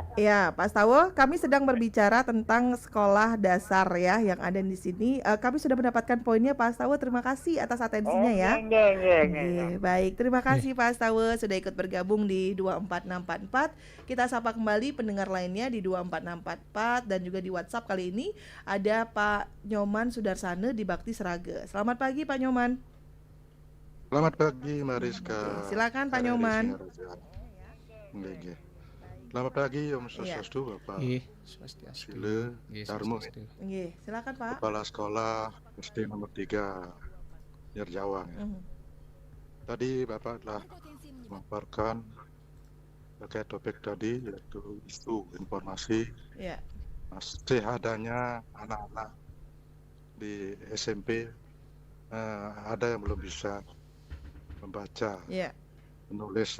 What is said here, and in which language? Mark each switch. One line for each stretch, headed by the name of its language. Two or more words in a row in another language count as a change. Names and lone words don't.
Indonesian: Ya, Pak Astawa, kami sedang berbicara tentang sekolah dasar ya yang ada di sini. Kami sudah mendapatkan poinnya Pak Astawa. Terima kasih atas atensinya ya. Baik, terima kasih Pak Astawa sudah ikut bergabung di 24644. Kita sapa kembali pendengar lainnya di 24644 dan juga di WhatsApp kali ini ada Pak Nyoman Sudarsana di Bakti Seraga. Selamat pagi Pak Nyoman. Selamat pagi Mariska. Silakan Pak Nyoman. Selamat pagi
Balinese: Om Swastiastu
Indonesian: Bapak. Sile Darmo. Silakan Pak. Kepala Sekolah SD nomor 3 Nirjawang. Tadi Bapak telah memaparkan terkait topik tadi yaitu isu informasi. Masih adanya anak-anak di SMP ada yang belum bisa membaca, menulis.